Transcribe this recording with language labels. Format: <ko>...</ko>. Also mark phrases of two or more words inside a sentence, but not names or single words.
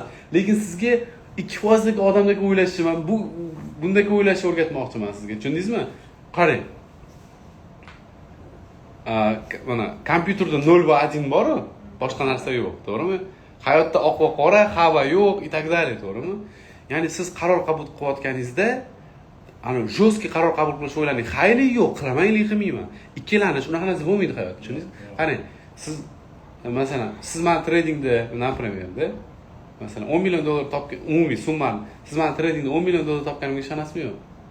<uz>Lekin sizga 2%dagi odamdek o'ylashni men bunday o'ylashni o'rgatmoqchiman sizga. Tushundingizmi? Qarang. Mana kompyuterda 0 va 1 bor-ku, boshqa narsa yo'q, to'g'rimi? Hayotda oq va qora, ha va yo'q,</uz> <ru>и так далее,</ru> <uz>to'g'rimi? Ya'ni siz qaror qabul qilayotganingizda, ana jo'ski qaror qabul qilish o'ylaning, xayli yo'q, qilamaylik, qilmayman. Ikkilanish, unaqa narsa bo'lmaydi hayotda, tushundingizmi? Qarang, siz masalan, siz men tradingda, например, masalan, $10 million topgan umumiy summani, siz men tradingda $10 million topganimga ishonasizmi yo'q?</uz>